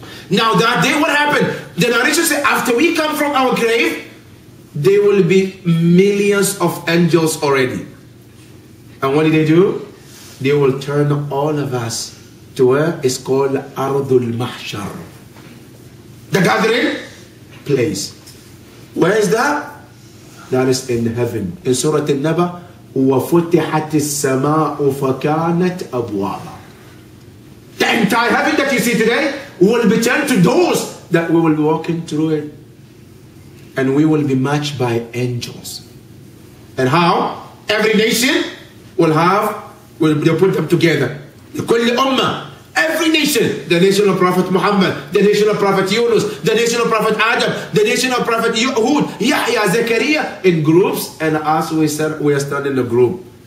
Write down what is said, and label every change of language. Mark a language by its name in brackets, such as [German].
[English] Now that day, what happened? The narration says, after we come from our grave, there will be millions of angels already. And what do? They will turn all of us to where it's called Ardul Mahshar, the gathering place. Where is that? That is in heaven. In Surah Al-Naba, [Arabic] وَفُتِحَتِ السَّمَاءُ فَكَانَتْ أَبْوَابًا. [English] The entire heaven that you see today will be turned to doors that we will be walking through it. And we will be matched by angels. And how? Every nation will put them together. [Arabic] لكل أمة, [English] every nation, the nation of Prophet Muhammad, the nation of Prophet Yunus, the nation of Prophet Adam, the nation of Prophet Hud, Yahya, Zakaria, in groups, and us we are standing in a group.